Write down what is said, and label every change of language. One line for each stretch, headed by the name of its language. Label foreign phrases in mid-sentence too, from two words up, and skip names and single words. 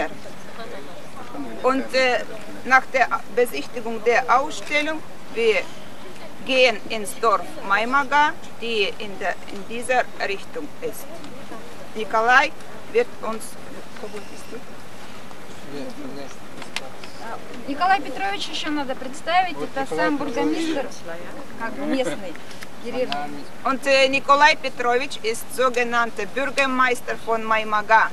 German: Und nach der Besichtigung der Ausstellung, wir gehen ins Dorf Maimaga, die in dieser Richtung ist. Nikolai wird uns...
Russian: Николай Петрович еще надо представить, это сам бургомистр, как местный деревни.
German: Und Nikolai Petrovich ist sogenannter Bürgermeister von Maimaga.